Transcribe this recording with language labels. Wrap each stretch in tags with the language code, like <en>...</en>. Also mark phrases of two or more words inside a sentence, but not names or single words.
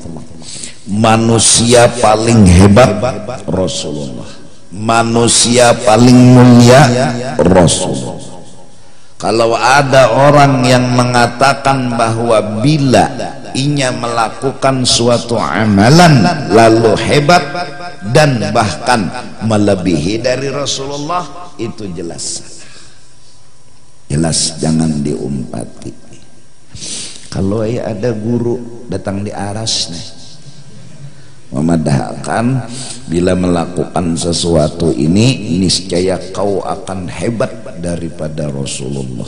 <id>Manusia paling hebat Rasulullah, manusia paling mulia Rasulullah. Kalau ada orang yang mengatakan bahwa bila inya melakukan suatu amalan lalu hebat dan bahkan melebihi dari Rasulullah, itu jelas jangan diumpati.</id> <bjn>Kalau ada guru datang di aras nih memadahkan, bila melakukan sesuatu ini niscaya kau akan hebat daripada Rasulullah.</bjn>